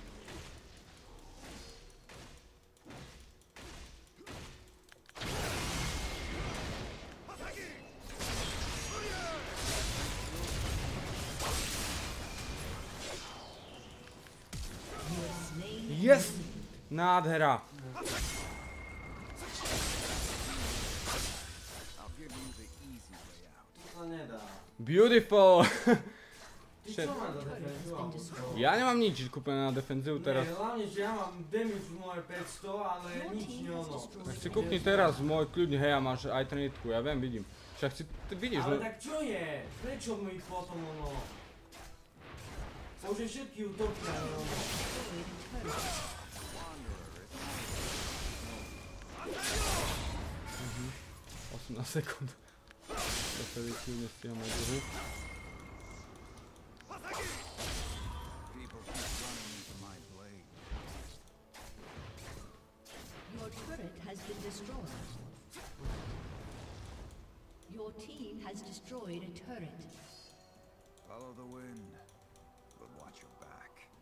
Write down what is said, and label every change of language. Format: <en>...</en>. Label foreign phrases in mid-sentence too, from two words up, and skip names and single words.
<en>You have slain an Yes! enemy.</en> <sk>Nádhera!</sk> <en>I'll give you the easy way out.</en> <sk>To sa nedá.</sk> <en>Beautiful!</en> <sk>Ty</sk> <en>Shit.</en> <sk>čo máš za defenziu? alebo čo? Ja nemám nič kúpené na defenzívu teraz. Nie, hlavne, že ja mám damage v moje 500, ale nič nie ono. Tak si kúpni teraz môj kľudne, hej, a máš aj Trinitku, ja viem, vidím. Však si, ty vidíš, Ale no... tak čo je? Prečo mi potom ono? Bože, všetky utopia, ono.</sk> <en>Destroyed a turret.</en> <sk>18 sekúnd. To sa kľudne stíham aj druhú.</sk> <en>People keep running into my blade. Your turret has been destroyed. Your team has destroyed a turret. Follow the wind, but watch your back.</en>